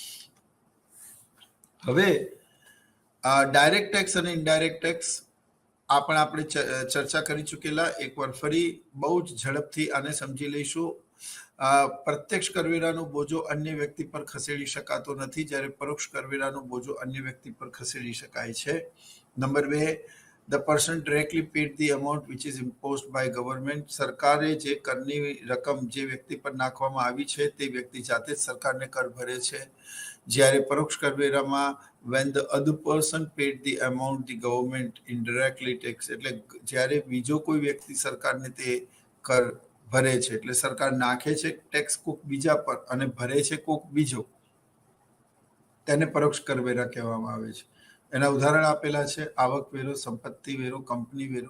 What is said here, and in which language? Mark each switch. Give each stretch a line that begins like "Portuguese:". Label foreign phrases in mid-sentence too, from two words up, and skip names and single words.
Gujarati: હવે
English: direct tax
Gujarati: અને
English: indirect tax
Gujarati: પણ આપણે ચર્ચા કરી ચૂકેલા. એકવાર ફરી બહુ જ ઝડપથી આને સમજી લઈશું. પ્રત્યક્ષ કરવેરાનો બોજો અન્ય વ્યક્તિ પર ખસેડી શકાતો નથી, જ્યારે પરોક્ષ કરવેરાનો બોજો અન્ય વ્યક્તિ પર ખસેડી શકાય છે. નંબર 2,
English: the person directly paid the amount which is imposed by government.
Gujarati: સરકારે જે કરની રકમ જે વ્યક્તિ પર નાખવામાં આવી છે તે વ્યક્તિ જાતે જ સરકારને કર ભરે છે. જ્યારે પરોક્ષ કરવેરામાં
English: when the other person paid the amount the government indirectly tax,
Gujarati: એટલે જ્યારે બીજો કોઈ વ્યક્તિ સરકારને તે કર ભરે છે, એટલે સરકાર નાખે છે ટેક્સ કોક બીજા પર અને ભરે છે કોક બીજો, તેને પરોક્ષ કરવેરા કહેવામાં આવે છે. એના ઉદાહરણ આપેલા છે આવકવેરો, સંપત્તિ વેરો, કંપની વેરો.